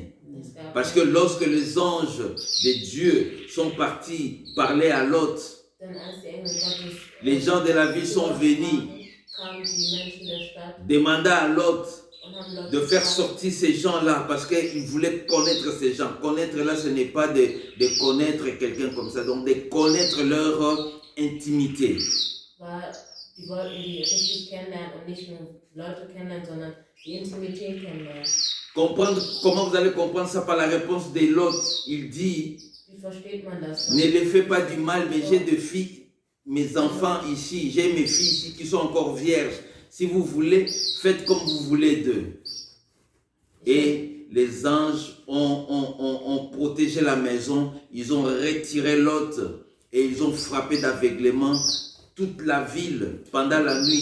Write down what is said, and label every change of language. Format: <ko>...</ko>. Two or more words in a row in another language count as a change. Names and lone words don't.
<fr>Parce que lorsque les anges de Dieu sont partis parler à Lot, les gens de la ville sont venus demander à Lot de faire sortir ces gens-là parce qu'ils voulaient connaître ces gens. Connaître là, ce n'est pas de connaître quelqu'un comme ça, donc de connaître leur intimité.</fr> <de>Die wollten die richtig kennenlernen und nicht nur Leute kennenlernen, sondern die Intimität kennenlernen.</de> <fr>Comprendre, comment vous allez comprendre ça par la réponse de l'autre? Il dit, ne les fais pas du mal, mais j'ai deux filles, mes enfants ici, j'ai mes filles ici qui sont encore vierges. Si vous voulez, faites comme vous voulez d'eux. Et les anges ont protégé la maison, ils ont retiré l'autre et ils ont frappé d'aveuglement toute la ville pendant la nuit.</fr>